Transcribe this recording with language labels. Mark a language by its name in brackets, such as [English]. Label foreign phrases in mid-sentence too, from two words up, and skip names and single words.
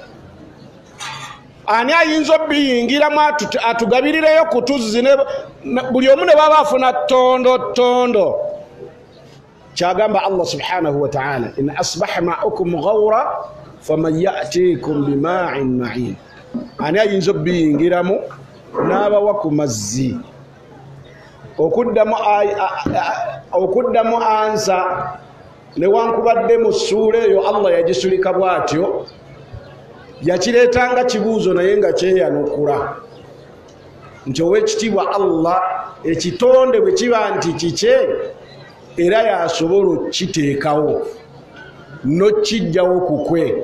[Ganda] Ani ayinza obbiyingiramu atugabirireyo ku tuzzi, buli omu ne baba afuna tondo. [Arabic] Kyagamba الله سبحانه وتعالى، إن أصبح ماؤكم غورا فمن يأتيكم بماء معين. [Ganda] Ani ayinza obbiyingiramu n'abawa ku mazzi. Okuddamu ansa newankubadde mu ssuula eyo Allah yagisulika bw'atyo, yakireetanga kibuuzo naye nga kyeyanukula nti owekitiibwa Allah ekitonde bwe kiba nti kikye era yasobola okiteekawo n'okijjawo kukwe.